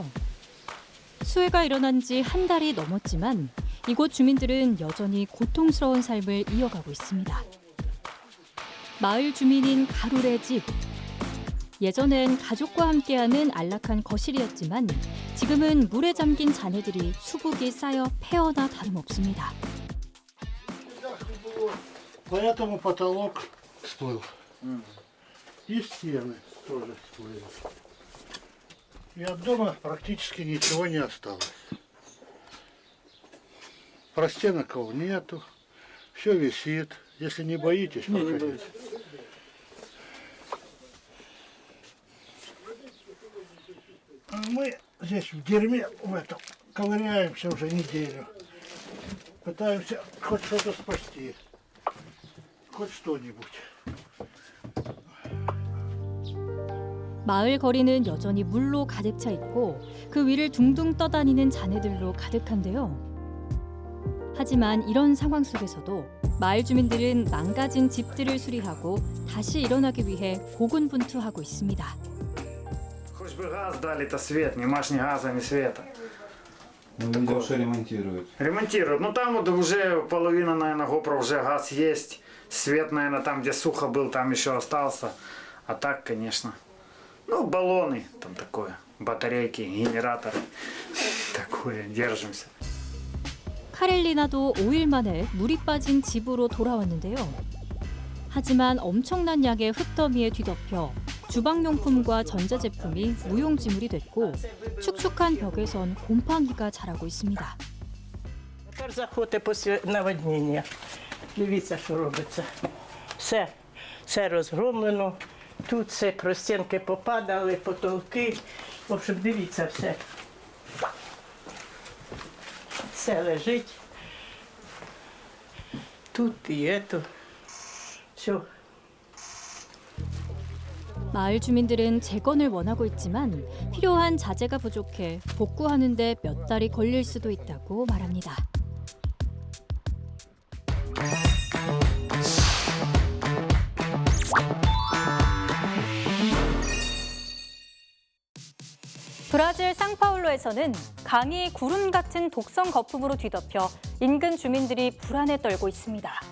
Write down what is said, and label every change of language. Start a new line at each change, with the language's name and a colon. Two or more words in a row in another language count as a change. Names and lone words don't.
Korean: 수해가 일어난 지 한 달이 넘었지만 이곳 주민들은 여전히 고통스러운 삶을 이어가고 있습니다. 마을 주민인 가룰의 집. 예전엔 가족과 함께하는 안락한 거실이었지만 지금은 물에 잠긴 잔해들이 수북이 쌓여 폐허나 다름없습니다.
Russian: Поэтому потолок всплыл. И стены тоже всплыли. И от дома практически ничего не осталось. Простеноков нету, все висит. Если не боитесь, проходите. А мы здесь в дерьме в этом ковыряемся уже неделю. Пытаемся хоть что-то спасти. хоть что-нибудь.
Korean: 마을 거리는 여전히 물로 가득 차 있고 그 위를 둥둥 떠다니는 잔해들로 가득한데요. 하지만 이런 상황 속에서도 마을 주민들은 망가진 집들을 수리하고 다시 일어나기 위해 고군분투하고 있습니다.
Russian: Хоть бы газ дали-то свет, ни маш, ни газа, ни света. Ну, видел, что ремонтируют. Ремонтируют. Ну там вот уже половина, наверное, гопра уже газ есть. Свет, наверное, там, где сухо был, там еще остался. А так, конечно. Ну, баллоны, там такое. Батарейки, генераторы. Такое, держимся.
Korean: 카렐리나도 5일 만에 물이 빠진 집으로 돌아왔는데요. 하지만 엄청난 양의 흙더미에 뒤덮여 주방용품과 전자제품이 무용지물이 됐고 축축한 벽에선 곰팡이가 자라고 있습니다.
Ukrainian: Тепер заходьте після наводнення. Дивіться, що робиться. Все розгромлено. Тут все простінки попадали, потолки.
Russian: В общем,
Ukrainian: дивіться все. Все лежить. Тут і ето. Все.
Korean: 마을 주민들은 재건을 원하고 있지만 필요한 자재가 부족해 복구하는 데 몇 달이 걸릴 수도 있다고 말합니다. 브라질 상파울루에서는 강이 구름 같은 독성 거품으로 뒤덮여 인근 주민들이 불안에 떨고 있습니다.